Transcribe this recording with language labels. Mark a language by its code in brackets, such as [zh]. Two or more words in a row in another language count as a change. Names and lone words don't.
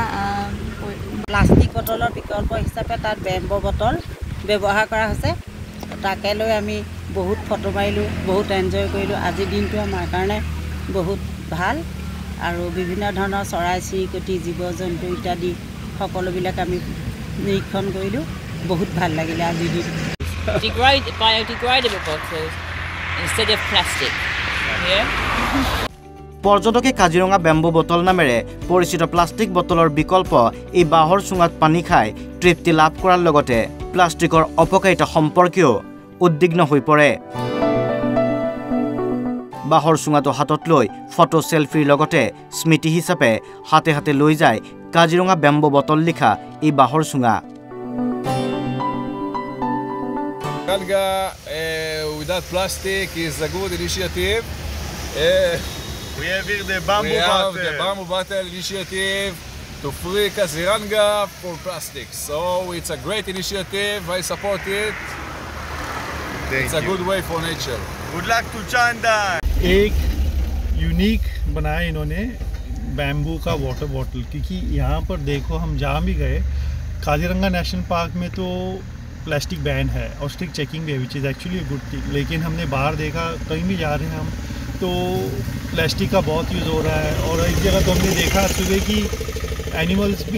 [as] প্লাষ্টিক বটলৰ বিকল্প হিচাপে তাত [en] bamboo bottle [as] ব্যৱহাৰ কৰা হৈছে তাকে লৈ আমি বহুত ফটো মাৰিলোঁ বহুত এনজয় কৰিলোঁ আজিৰ দিনটো আমাৰ কাৰণে বহুত ভাল আৰু বিভিন্ন ধৰণৰ চৰাই চিৰিকটি জীৱ জন্তু ইত্যাদি সকলোবিলাক আমি নিৰীক্ষণ কৰিলোঁ বহুত ভাল লাগিলে আজিৰ দিন [en] biodegradable bottles instead of plastic [as] পৰ্যটকে কাজিৰঙা বেম্বু বটল নামেৰে পৰিচিত প্লাষ্টিক বটলৰ বিকল্প এই বাহৰ চুঙাত পানী খাই তৃপ্তি লাভ কৰাৰ লগতে প্লাষ্টিকৰ অপকাৰিতা সম্পৰ্কীয় উদ্বিগ্ন হৈ পৰে বাহৰ চুঙাটো হাতত লৈ ফটো সেলফিৰ লগতে স্মৃতি হিচাপে হাতে হাতে লৈ যায় কাজিৰঙা বেম্বু বটল লিখা এই বাহৰ চুঙা [en] Kanga without plastic is a good initiative. We have here the bamboo bottle initiative to free Kaziranga for plastic. So it's a great initiative. I support it. It's a good way for nature. Good luck to Chanda. [hi] एक यूनिक बनाया इन्होंने बैम्बू का [en] water bottle [hi] क्योंकि यहाँ पर देखो हम जहाँ भी गए काजीरंगा नेशनल पार्क में तो प्लास्टिक बैन है और [en] strict checking [hi] भी है [en] which is actually good thing [hi] लेकिन हमने बाहर देखा कहीं भी जा रहे हैं हम तो प्लास्टिक का बहुत यूज़ हो रहा है और एक जगह तो हमने देखा सुबह कि एनिमल्स भी